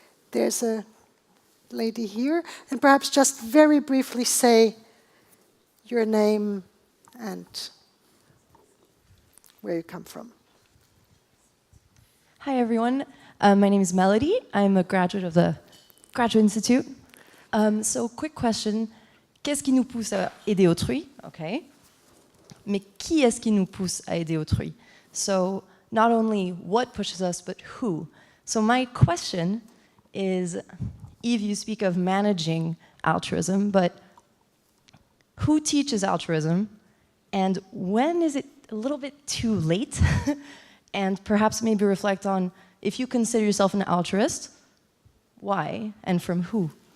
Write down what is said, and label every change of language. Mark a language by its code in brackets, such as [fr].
[en] There's a lady here, and perhaps just very briefly say your name and where you come from. Hi, everyone. My name is Melody. I'm a graduate of the Graduate Institute. So, quick question. [fr] Qu'est-ce qui nous pousse à aider autrui? Okay. Mais qui est-ce qui nous pousse à aider autrui? [en] So, not only what pushes us, but who. So, my question is, Yves, you speak of managing altruism, but who teaches altruism? And when is it a little bit too late? And perhaps maybe reflect on, if you consider yourself an altruist, why and from who?